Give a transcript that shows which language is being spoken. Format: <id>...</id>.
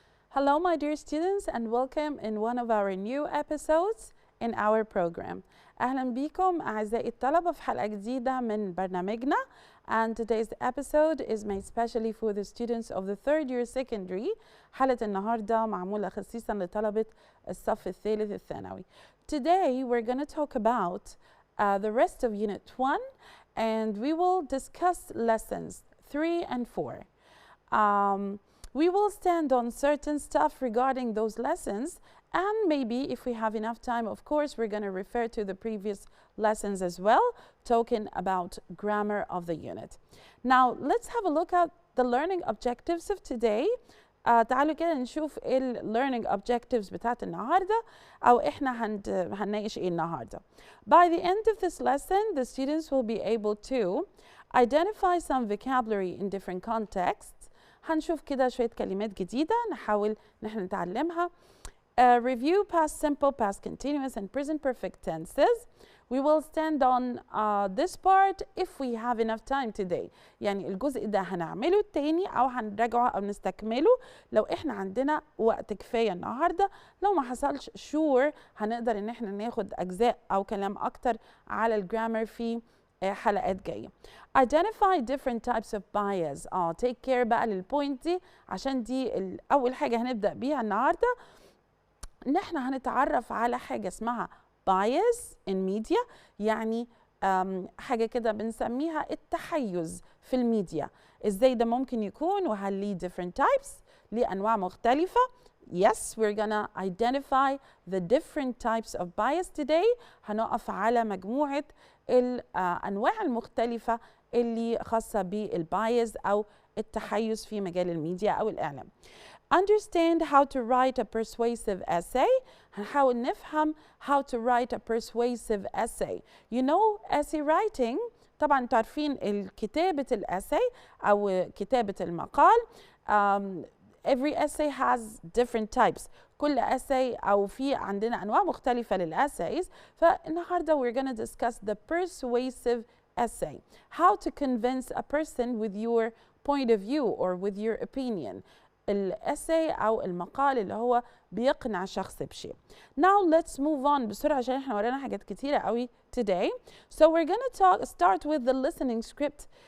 <en>Hello, my dear students, and welcome in one of our new episodes in our program.</en> <ar>أهلا بكم أعزائي الطلبة في حلقة جديدة من برنامجنا.</ar> <en>And today's episode is made specially for the students of the third year secondary.</en> <ar>حلقة النهاردة معمولة خصيصا لطلبة الصف الثالث الثانوي.</ar> <en>Today we're going to talk about the rest of Unit 1 and we will discuss lessons 3 and 4. We will stand on certain stuff regarding those lessons, and maybe if we have enough time, of course, we're going to refer to the previous lessons as well, talking about grammar of the unit. Now, let's have a look at the learning objectives of today.</en> <ar>تعالوا كده نشوف ايه learning objectives بتاعت النهارده او احنا هنناقش ايه النهارده.</ar> <en>By the end of this lesson, the students will be able to identify some vocabulary in different contexts.</en> <ar>هنشوف كده شوية كلمات جديدة نحاول نحن نتعلمها.</ar> <en>Review past simple, past continuous and present perfect tenses. We will stand on this part if we have enough time today.</en> <ar>يعني الجزء ده هنعمله التاني أو هنراجعه أو نستكمله لو إحنا عندنا وقت كفاية النهاردة. لو ما حصلش sure هنقدر إن إحنا ناخد أجزاء أو كلام أكتر على الجرامر في حلقات جاية.</ar> <en>Identify different types of bias. take care</en> <ar>بقى للبوينت دي عشان دي أول حاجة هنبدأ بيها النهاردة. نحن هنتعرف على حاجة اسمها bias in media، يعني حاجة كده بنسميها التحيز في الميديا. ازاي ده ممكن يكون وهل ليه</ar> <en>different types،</en> <ar>ليه أنواع مختلفة.</ar> <en>Yes, we're gonna identify the different types of bias today.</en> <ar>هنقف على مجموعة الأنواع المختلفة اللي خاصة بالبايز أو التحيز في مجال الميديا أو الإعلام.</ar> <en>Understand how to write a persuasive essay.</en> <ar>هنحاول نفهم</ar> <en>how to write a persuasive essay. You know essay writing،</en> <ar>طبعا تعرفين كتابة الessay أو كتابة المقال.</ar> <en>Every essay has different types.</en> <ar>كل essay أو في عندنا أنواع مختلفة للessays. فالنهاردة</ar> <en>we're going to discuss the persuasive essay. How to convince a person with your point of view or with your opinion.</en> <ar>الاساي او المقال اللي هو بيقنع شخص بشيء.</ar> <en>Now let's move on</en> <ar>بسرعة عشان احنا ورانا حاجات كتيرة قوي today.</ar> <en>So we're gonna start with the listening script.</en>